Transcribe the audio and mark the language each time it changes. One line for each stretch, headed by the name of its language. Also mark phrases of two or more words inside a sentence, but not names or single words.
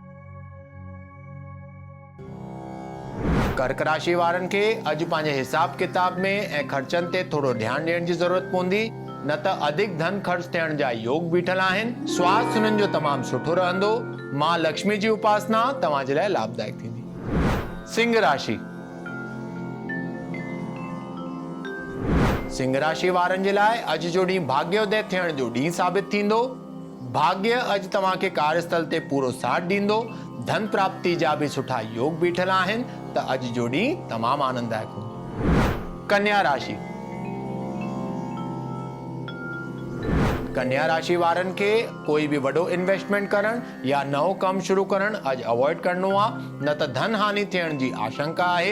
Sindhi: कर्क राशि वारनि खे अॼु पंहिंजे हिसाब किताब में ऐं ख़र्चनि ते थोरो ध्यानु ॾियण जी ज़रूरत पवंदी, न त अधिक धन ख़र्च थियण जा योग बीठल आहिनि। स्वास्थ्य हुननि जो तमामु सुठो रहंदो। मां लक्ष्मी जी उपासना तव्हां जे लाइ लाभदायक थींदी। सिंह राशि। सिंह राशि वारनि जे लाइ अॼु जो ॾींहुं भाग्योदय थियण जो ॾींहुं साबित थींदो। भाग्य अॼु तव्हां खे कार्यस्थल ते पूरो साथ ॾींदो। धन प्राप्ति जा बि सुठा योग बीठल आहिनि त अॼु जो ॾींहुं तमामु आनंददायक हूंदो। कन्या राशि। कन्या राशि वारनि खे कोई बि वॾो इन्वेस्टमेंट करण या नओं कमु शुरू करण अॼु अवॉइड करणो आहे, न त धन हानि थियण जी आशंका आहे।